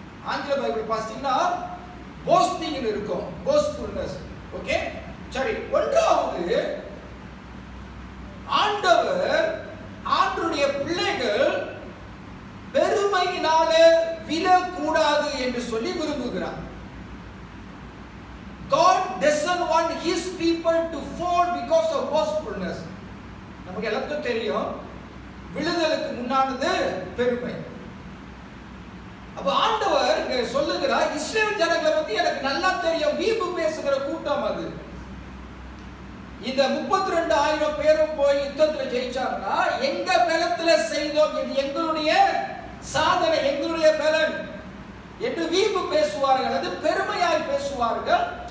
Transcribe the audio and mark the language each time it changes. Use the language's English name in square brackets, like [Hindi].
[Tamil] ஆங்கில பைபிள் பார்த்தீங்கன்னா போஸ்டிங் இருக்கும், போஸ்ட்ஃபுல்னஸ். ஓகே, சரி. 1வது, ஆண்டவர் ஆண்டவருடைய பிள்ளைகள் பெருமையினாலே விழக்கூடாது என்று சொல்லி விரும்புகிறார். [English] God doesn't want want his people to fall because of boastfulness. [Tamil] நமக்கு எல்லாத்துக்கும் தெரியும் விழுதலுக்கு முன்னானது பெருமை. அப்ப ஆண்டவர் இங்க சொல்லுகிறார், இஸ்ரவேல் ஜனங்களை பத்தி எனக்கு நல்லா தெரியும், வீம்பு பேசுகிற கூட்டம் அது. இந்த 32,000 பேரும் போய் யுத்தத்துல ஜெயிச்சாங்கன்னா எங்க பலத்துல செய்தோம், இது எங்களுடைய சாதனை, எங்களுடைய பலன் என்று வீம்பு பேசுவார்கள், அது பெருமையாய் பேசுவார்கள்.